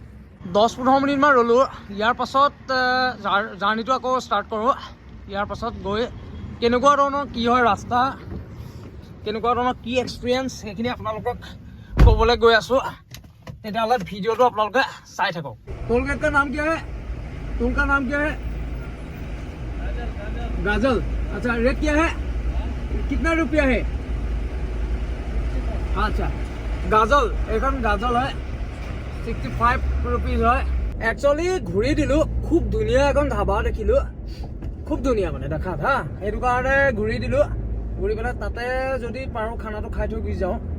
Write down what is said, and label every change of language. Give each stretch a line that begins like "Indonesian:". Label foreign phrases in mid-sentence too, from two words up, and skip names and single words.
Assamese: 10-15 মিনিটমান ৰ'লোঁ। ইয়াৰ পাছত জাৰ্ণিটো আকৌ ষ্টাৰ্ট কৰোঁ। ইয়াৰ পাছত গৈ কেনেকুৱা ধৰণৰ কি হয় ৰাস্তা, কেনেকুৱা ধৰণৰ কি এক্সপিৰিয়েঞ্চ, সেইখিনি আপোনালোকক ক'বলৈ গৈ আছোঁ। তেতিয়াহ'লে ভিডিঅ'টো আপোনালোকে চাই থাকক।
Hindi: टोल गेट का नाम क्या है? टोल का नाम क्या है? गाजल। अच्छा, रेट क्या है? कितना रुपया है? अच्छा, गाजल,
Assamese: এখন গাজল হয় 65 रुपीज হয়। একচুৱেলি ঘূৰি দিলোঁ, খুব ধুনীয়া এখন ধাবা দেখিলোঁ, খুব ধুনীয়া মানে দেখাত হা, সেইটো কাৰণে ঘূৰি দিলোঁ। ঘূৰি পেলাই তাতে যদি পাৰোঁ খানাটো খাই থৈ গুচি যাওঁ।